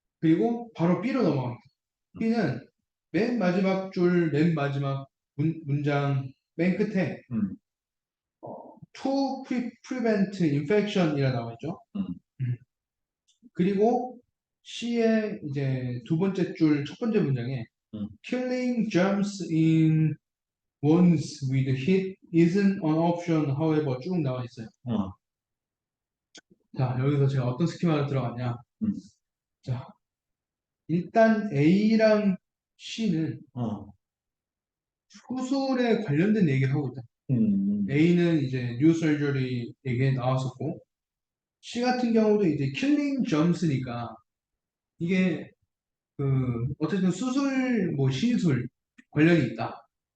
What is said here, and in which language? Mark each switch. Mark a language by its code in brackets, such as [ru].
[ko] 그리고 바로 B로 넘어갑니다. B는 맨 마지막 문장 맨 끝에 음, [en] to prevent infection이라 [ko] 나와 있죠. 음, 음. 그리고 C의 이제 두 번째 줄 첫 번째 문장에 음, [en] killing germs in wounds with heat isn't an option, however [ko] 쭉 나와 있어요. 어, 자, 여기서 제가 어떤 스키마를 들어갔냐? 음, 자, 일단 A랑 C는 어, 수술에 관련된 얘기를 하고 있다. 음, A는 이제 뉴 설저리 얘기에 나왔었고, C 같은 경우도 이제 킬링 점스니까 이게 어쨌든 수술 뭐 시술 관련이 있다.